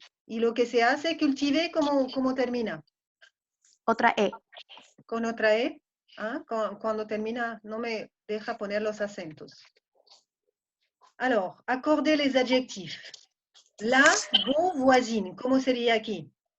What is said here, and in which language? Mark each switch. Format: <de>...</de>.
<es>Y lo que se hace cultivé, ¿cómo termina? Otra E. Con otra E. ¿Ah? Cuando termina, no me deja poner los acentos.</es> <fr>Alors, accorder les adjectifs.</fr> <es>La,</es> <fr>vos voisines,</fr> <es>¿cómo sería aquí?</es>